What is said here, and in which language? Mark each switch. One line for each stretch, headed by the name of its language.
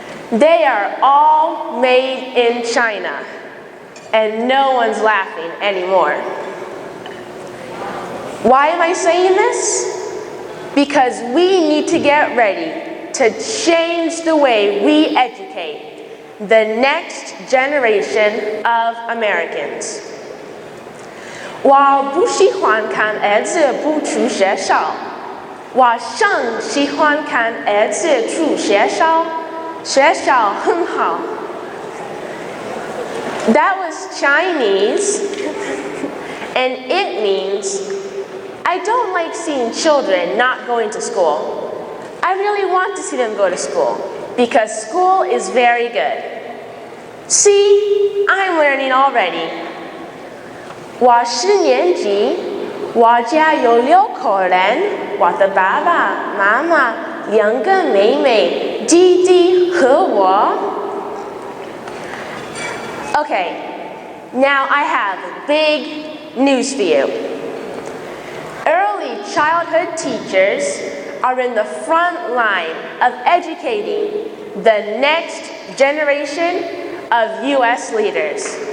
English: They are all made in China, and no one's laughing anymore. Why am I saying this? Because we need to get ready to change the way we educate the next generation of Americans.
Chinese: 我不喜欢看儿子不去学校，我更喜欢看儿子去学校，学校很好。
English: That was Chinese, and it means, I don't like seeing children not going to school. I really want to see them go to school, because school is very good. See, I'm learning already.
Chinese: 我4年级，我家有6口人，我的爸爸妈妈2个妹妹，弟弟和我。
English: Okay, now I have big news for you. Early childhood teachers are in the front line of educating the next generation of U.S. leaders.